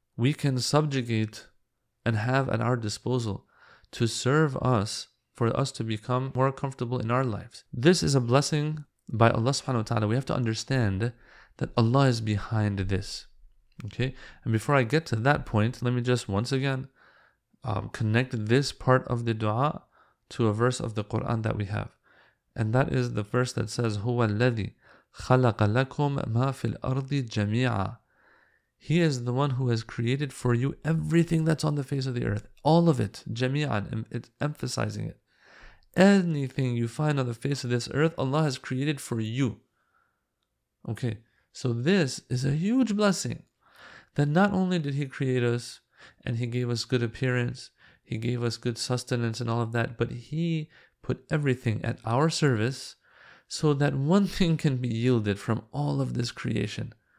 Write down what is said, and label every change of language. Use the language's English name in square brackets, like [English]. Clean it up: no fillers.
[English] We can subjugate and have at our disposal to serve us, for us to become more comfortable in our lives. This is a blessing by Allah subhanahu wa ta'ala. We have to understand that Allah is behind this. Okay? And before I get to that point, let me just once again connect this part of the dua to a verse of the Quran that we have. And that is the verse that says, [Arabic] هُوَ الَّذِي خَلَقَ لَكُمْ مَا فِي الْأَرْضِ جَمِيعًا. [English] He is the one who has created for you everything that's on the face of the earth. All of it. Jami'an. It's emphasizing it. Anything you find on the face of this earth, Allah has created for you. Okay. So this is a huge blessing. That not only did He create us and He gave us good appearance, He gave us good sustenance and all of that, but He put everything at our service so that one thing can be yielded from all of this creation.